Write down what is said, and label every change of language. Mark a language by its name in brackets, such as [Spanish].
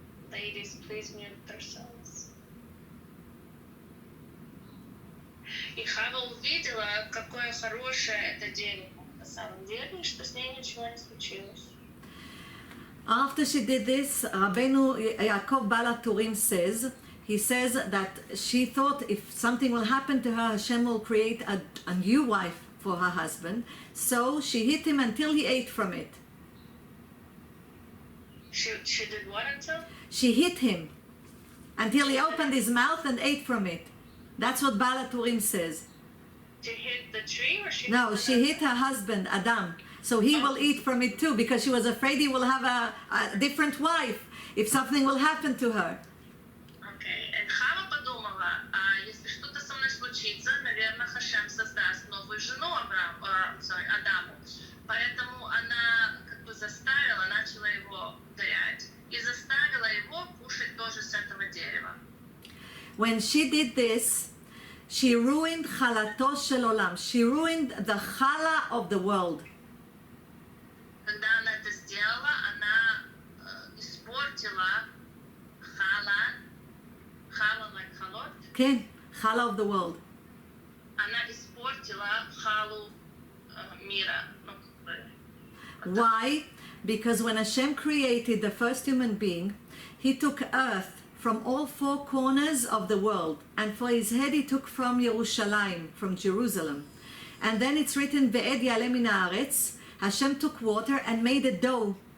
[English] Ladies, please mute yourselves. [Russian] И Хава увидела, какое хорошее это дерево на самом деле, и что с ней ничего не случилось. [English] After she did this, Rabbeinu Yaakov Baal HaTurim says that she thought if something will happen to her, Hashem will create a new wife for her husband. So she hit him until he ate from it. She did what until? She hit him until he opened his mouth and ate from it. That's what Baal HaTurim says. She hit the tree or she? No, she hit her husband, Adam. So he will eat from it too, because she was afraid he will have a different wife if something will happen to her. [Russian] Окей. Хава подумала, если что-то со мной случится, наверное, Хашем создаст новую жену Адаму. Поэтому она как бы начала его ударять и заставила его кушать тоже с этого дерева. [English] When she did this, she ruined [Hebrew] chalato shel olam. [English] She ruined the chala of the world. [Russian] Когда она это сделала, она испортила хала like халот. [English] Okay, chala of the world. [Russian] Она испортила халу мира. [English] Why? Because when Hashem created the first human being, he took earth from all four corners of the world, and for his head he took from Yerushalayim, from Jerusalem. And then it's written, [Hebrew] Ve'ed yaleh min haaretz, [English] Hashem took water and made a dough.